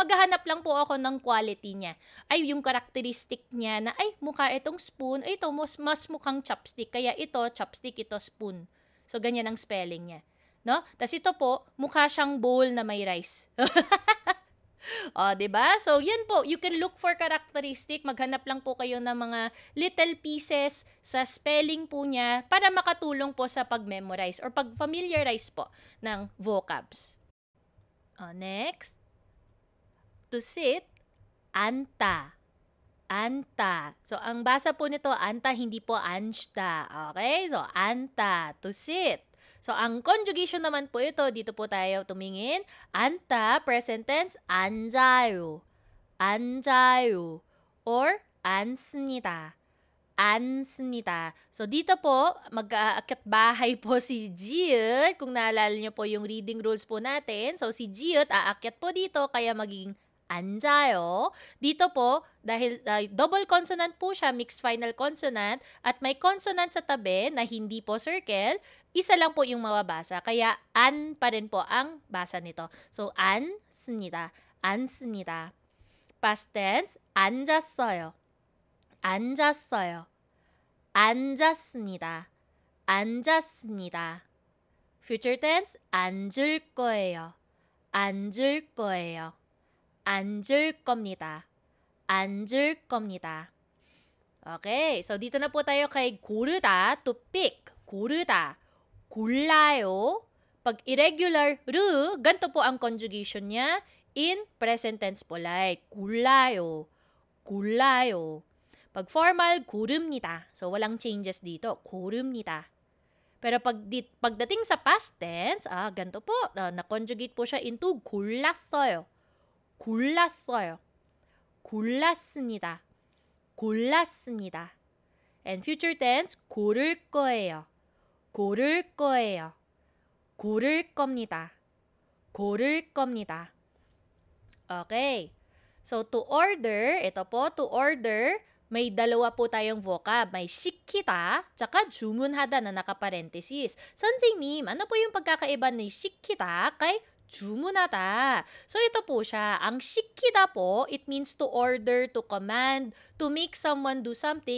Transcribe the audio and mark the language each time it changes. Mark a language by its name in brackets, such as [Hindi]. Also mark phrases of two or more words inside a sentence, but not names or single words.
[Filipino] Maghahanap lang po ako ng quality niya. Ay, yung characteristic niya na, ay, mukha itong spoon. Ay, ito, mas mukhang chopstick. Kaya ito, chopstick, ito, spoon. So, ganyan ang spelling niya. No? Tapos ito po, mukha siyang bowl na may rice. Diba? So, yan po. [English] You can look for characteristic. [Filipino] Maghanap lang po kayo ng mga [English] little pieces [Filipino] sa spelling po niya para makatulong po sa pag-memorize or pag-familiarize po ng vocabs. [English] Next. To sit, anta. [Korean] Anta. [Filipino] So, ang basa po nito, anta, hindi po ansta. [English] Okay? So, anta, to sit. [Filipino] So, ang conjugation naman po ito, dito po tayo tumingin. [English] Anta, present tense, [Korean] 앉아요. 앉아요. Or, 앉습니다. 앉습니다. [Filipino] So, dito po, mag-aakyat bahay po si Jiut. Kung naalala niyo po yung reading rules po natin. So, si Jiut aakyat po dito, kaya magiging 앉아요. Dito po, dahil [English] double consonant [Filipino] po siya, [English] mixed final consonant, [Filipino] at may consonant sa tabi na hindi po circle, isa lang po yung mababasa. Kaya an pa rin po ang basa nito. So, [Korean] 앉습니다. 앉습니다. [English] Past tense, [Korean] 앉았어요. 앉았어요. 앉았습니다. 앉았습니다. [English] Future tense, [Korean] 앉을 거예요. 앉을 거예요. 앉을 겁니다. 앉을 겁니다. [Filipino] Okay, so dito na po tayo kay 고르다, [English] to pick. [Korean] 고르다, 골라요. [Filipino] Pag irregular, 르, ganito po ang conjugation niya [English] in present tense [Filipino] po like [Korean] 골라요, 골라요. [Filipino] Pag formal, 고릅니다. So walang changes dito, 고릅니다. Pero pagdating sa [English] past tense, [Filipino] ganito po, na-conjugate po siya into 골랐어요. [Korean] 골랐어요. 골랐습니다. 골랐습니다. [English] And future tense, [Korean] 고를 거예요. 고를 거예요. 고를 겁니다. 고를 겁니다. [English] Okay. So, to order, [Filipino] ito po, [English] to order, [Filipino] may dalawa po tayong vocab. May 시키다, tsaka 주문하다 na nakaparenthesis. 선생님, ano po yung pagkakaiba ni 시키다 kay 주문하다? So, ito po siya. Ang 시키다 po, [English] it means to order, to command, to make someone do something.